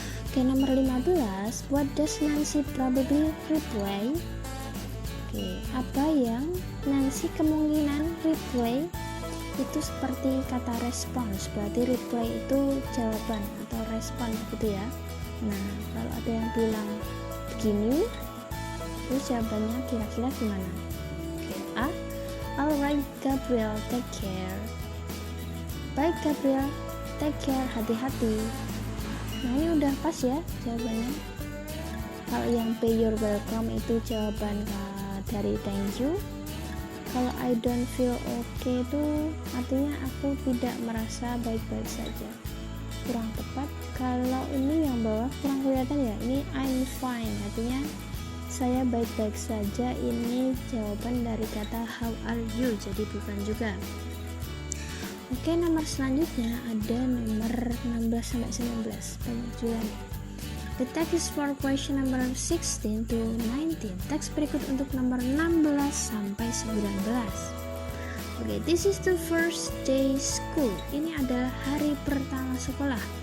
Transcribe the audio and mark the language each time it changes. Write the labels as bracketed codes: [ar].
[id] Oke, nomor 15, [en] what does Nancy probably reply? [id] Oke, apa yang Nancy kemungkinan reply itu seperti kata respons, berarti reply itu jawaban atau respon gitu ya. Nah, kalau ada yang bilang begini, itu jawabannya kira-kira gimana? [en] Oke, A, alright Gabriel, take care. [id] Baik Gabriel, [en] take care, [id] hati-hati. Nah, ini udah pas ya jawabannya. Kalau yang B, [en] you're welcome, [id] itu jawaban dari [en] thank you. [id] Kalau [en] I don't feel okay [id] itu artinya aku tidak merasa baik-baik saja, kurang tepat. Kalau ini yang bawah kurang kelihatan ya, ini [en] I'm fine, [id] artinya saya baik-baik saja. Ini jawaban dari kata [en] how are you, [id] jadi bukan juga. Oke, nomor selanjutnya ada nomor 16 sampai 19, banyak juga nih. [en] The text is for question number 16 to 19. [id] Teks berikut untuk nomor 16 sampai 19. [en] Oke, this is the first day school. [id] Ini adalah hari pertama sekolah.